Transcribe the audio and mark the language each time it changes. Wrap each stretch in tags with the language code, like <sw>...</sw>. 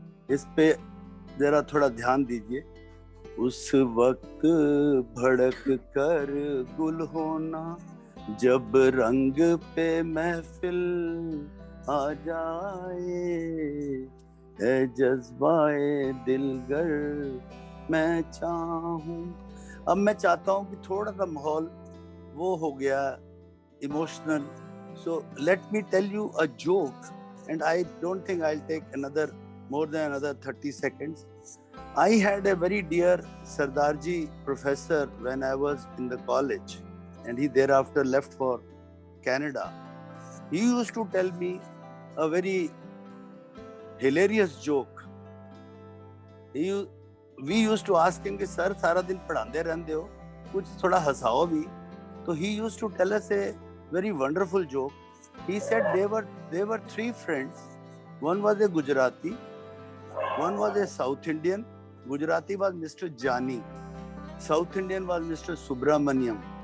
<hi>इस पे जरा थोड़ा ध्यान दीजिए। उस वक्त भड़क कर गुल होना, जब रंग पे महफिल आ जाए, है जज्बाए दिलगर मैं चाहूं। अब मैं चाहता हूं कि थोड़ा सा माहौल वो हो गया</hi> <en>Emotional, so let me tell you a joke and I don't think I will take another more than another 30 seconds. I had a very dear Sardarji professor when I was in the college, and he thereafter left for Canada. He used to tell me a very hilarious joke. We used to ask him</en> <hi>कि sir सारा दिन पढ़ाते रहते हो, कुछ थोड़ा हंसाओ भी.</hi> <en>So he used to tell us a very wonderful joke. He said they were three friends. One was a Gujarati, one was a South Indian. Gujarati was Mr. Jani. South Indian was Mr. Subramaniam.</en>